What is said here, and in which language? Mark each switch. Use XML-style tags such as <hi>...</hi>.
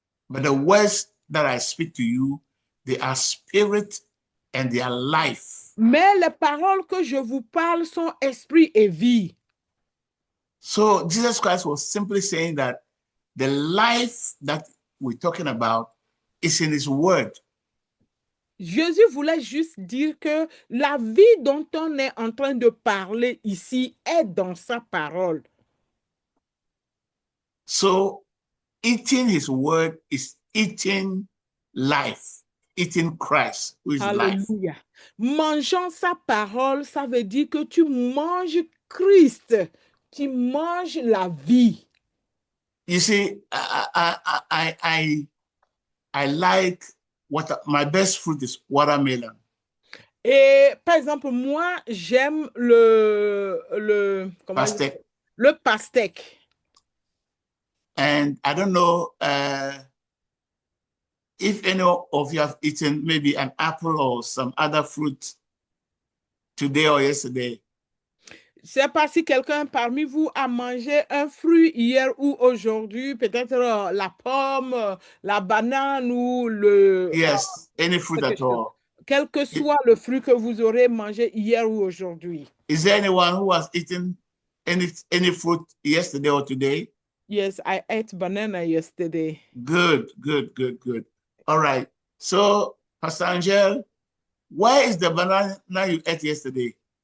<en>but the words that I speak to you, they are spirit and they are life.</en> <fr>Mais les paroles que je vous parle sont esprit et vie.</fr> <en>So Jesus Christ was simply saying that the life that we're talking about is in his word.</en> <fr>Jésus voulait juste dire que la vie dont on est en train de parler ici est dans sa parole.</fr> <en>So eating his word is eating life, eating Christ, who is life.</en> <fr>Alléluia. Mangeant sa parole, ça veut dire que tu manges Christ, tu manges la vie.</fr> <en>You see, I like my best fruit is watermelon.</en> <fr>Et par exemple, moi, j'aime le Pastèque. Le pastèque.</fr> <en>And I don't know if any of you have eaten maybe an apple or some other fruit today or yesterday.</en> <fr>Je ne sais pas si quelqu'un parmi vous a mangé un fruit hier ou aujourd'hui, peut-être la pomme, la banane ou le...</fr> <en>Yes, any fruit at all.</en> <fr>Quel que soit le fruit que vous aurez mangé hier ou aujourd'hui.</fr> <en>Is there anyone who has eaten any fruit yesterday or today? Yes, I ate banana yesterday. Good. All right. So, Pastor Angel, where is the banana you ate yesterday?</en>